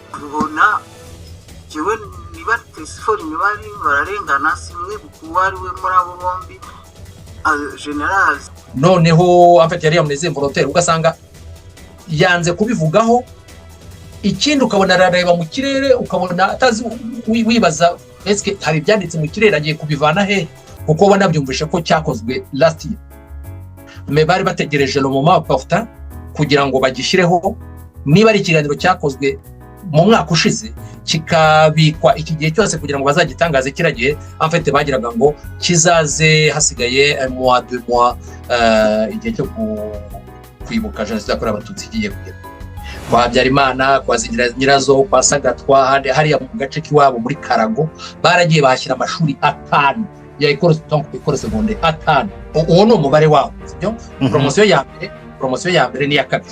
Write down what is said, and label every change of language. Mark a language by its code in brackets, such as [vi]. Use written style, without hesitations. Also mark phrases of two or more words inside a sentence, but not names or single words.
[rw] Ubona jewe niba tesifori nibari bararengana simwe kuwari we muri abo bombi general. Noneho afite yari [fr] amnezi volontaire [rw] ugasanga yanze kubivugaho. Ikindi ukabona arareba mu kirere, ukabona atazi wibaza eske hari byanditse mu kirere agiye kubivana he, kuko wanabyumvisha ko cyakozwe [en] last year. [rw] Me bari bategereje [fr] le moment opportun [rw] kugira ngo bagishireho, niba ari ikiganiro cyakozwe mu mwaka ushize kikabikwa iki gihe cyose kugira ngo bazagitangaze kiragiye. [fr] En fait [rw] bagiraga ngo kizaze hasigaye [fr] mois de mois [rw] igihe cyo kwibuka jenoside yakorewe Abatutsi igiye kugera. Kwa Habyarimana, kwa Nyirazo, kwa Sagatwa, hariya mu gace k'iwabo muri Karago baragiye bahashyira amashuri 5 ya [fr] école secondaire [rw] 5. Uwo ni umubare wabo, sibyo? Promotion ya mbere ni ya kabiri.